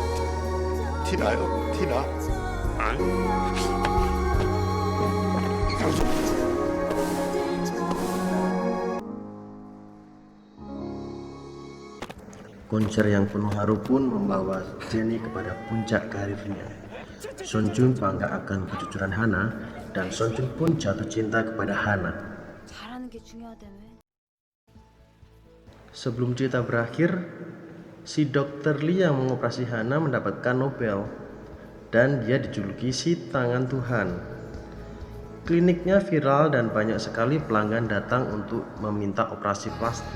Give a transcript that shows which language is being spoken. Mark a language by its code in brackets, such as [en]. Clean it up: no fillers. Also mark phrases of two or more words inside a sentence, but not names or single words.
[ko] 티나요? 티나? [id] Konser yang penuh haru pun membawa Jenny kepada puncak karirnya. Son Jun bangga akan kejujuran Hana dan Son Jun pun jatuh cinta kepada Hana. [ko] 잘하는 게 중요하다며. [id] Sebelum cerita berakhir, si Dr. Lee yang mengoperasi Hana mendapatkan Nobel dan dia dijuluki si tangan Tuhan. Kliniknya viral dan banyak sekali pelanggan datang untuk meminta operasi plastik.